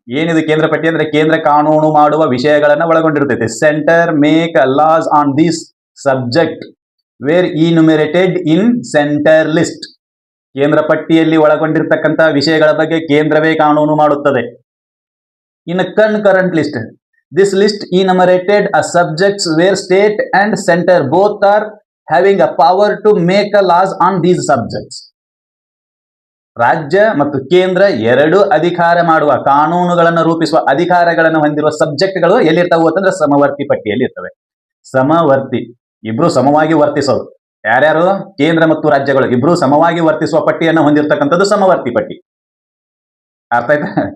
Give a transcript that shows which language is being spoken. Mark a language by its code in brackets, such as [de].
[kn] ಏನಿದು ಕೇಂದ್ರ ಪಟ್ಟಿ ಅಂದ್ರೆ ಕೇಂದ್ರ ಕಾನೂನು ಮಾಡುವ ವಿಷಯಗಳನ್ನ ಒಳಗೊಂಡಿರ್ತೈತೆ. [en] Centre make laws on this subject were enumerated in centre list. [kn] ಕೇಂದ್ರ ಪಟ್ಟಿಯಲ್ಲಿ ಒಳಗೊಂಡಿರ್ತಕ್ಕಂಥ ವಿಷಯಗಳ ಬಗ್ಗೆ ಕೇಂದ್ರವೇ ಕಾನೂನು ಮಾಡುತ್ತದೆ. [en] In concurrent list, this list enumerated a subjects where state and center both are having a power to make a laws on these subjects. [kn] ರಾಜ್ಯ ಮತ್ತು ಕೇಂದ್ರ ಎರಡೂ ಅಧಿಕಾರ ಮಾಡುವ, ಕಾನೂನುಗಳನ್ನು ರೂಪಿಸುವ ಅಧಿಕಾರಗಳನ್ನು ಹೊಂದಿರುವ ಸಬ್ಜೆಕ್ಟ್ಗಳು ಎಲ್ಲಿರ್ತಾವೆ ಅಂತಂದ್ರೆ ಸಮವರ್ತಿ ಪಟ್ಟಿಯಲ್ಲಿ ಇರ್ತವೆ. ಸಮವರ್ತಿ, ಇಬ್ರು ಸಮವಾಗಿ ವರ್ತಿಸೋದು. ಯಾರ್ಯಾರು? ಕೇಂದ್ರ ಮತ್ತು ರಾಜ್ಯಗಳು ಇಬ್ರು ಸಮವಾಗಿ ವರ್ತಿಸುವ ಪಟ್ಟಿಯನ್ನು ಹೊಂದಿರತಕ್ಕಂಥದ್ದು ಸಮವರ್ತಿ ಪಟ್ಟಿ. ಅರ್ಥ ಆಯ್ತಾ?